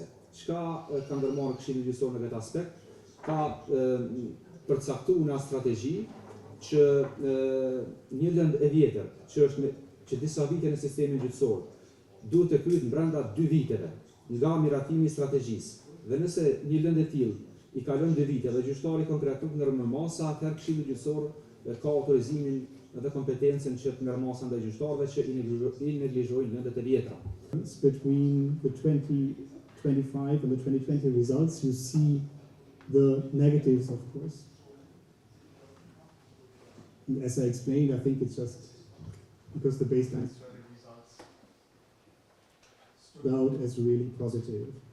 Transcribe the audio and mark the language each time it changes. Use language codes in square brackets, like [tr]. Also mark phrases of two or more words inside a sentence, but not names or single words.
[sq] Çka ka ndërmarrë Këshilli Gjyqësor në këtë aspekt? Ka përcaktuar një strategji që një lëndë e vjetër, që disa vite në sistemin gjyqësor, duhet të kryhet brenda 2 viteve nga miratimi i strategjisë. Dhe nëse një lëndë e tillë i kalon 2 vite dhe gjyqtari konkretisht ndërmer masa, atëherë Këshilli Gjyqësor ka autorizimin dhe kompetencën që të merr masa ndaj gjyqtarëve që i neglizhojnë lëndët e vjetra. [en] Between the 2025 and the 2020 results, you see the negatives, of course. And as I explained, I think it's just because the baseline stood out as really positive.